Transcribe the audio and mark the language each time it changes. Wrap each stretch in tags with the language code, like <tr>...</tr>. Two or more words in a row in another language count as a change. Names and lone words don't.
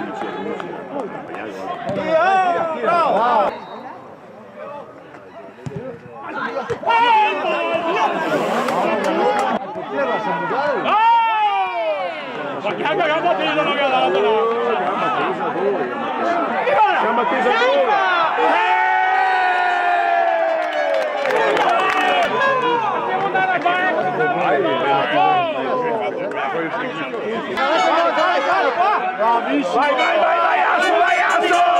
<it>Ma che ha cagato a tiro, non ha dato là! Gamba tesa vai, vai, vai, vai, Asso, vai, Asso!</it>